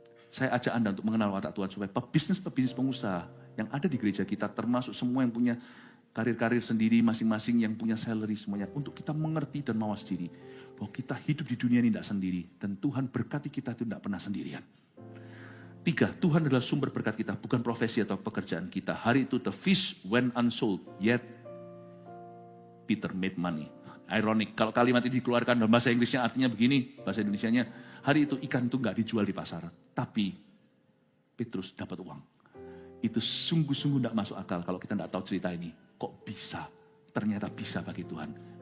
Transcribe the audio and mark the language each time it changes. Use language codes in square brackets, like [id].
[id] Saya ajak Anda untuk mengenal watak Tuhan supaya pebisnis pengusaha yang ada di gereja kita, termasuk semua yang punya karir-karir sendiri masing-masing, yang punya salary semuanya, untuk kita mengerti dan mawas diri bahwa kita hidup di dunia ini tidak sendiri, dan Tuhan berkati kita itu tidak pernah sendirian. 3, Tuhan adalah sumber berkat kita, bukan profesi atau pekerjaan kita. Hari itu [en] the fish went unsold, yet Peter made money. [id] Ironik, kalau kalimat ini dikeluarkan dalam bahasa Inggrisnya artinya begini, bahasa Indonesianya, hari itu ikan itu nggak dijual di pasar, tapi Petrus dapat uang. Itu sungguh-sungguh tidak masuk akal kalau kita tidak tahu cerita ini. Kok bisa? Ternyata bisa bagi Tuhan.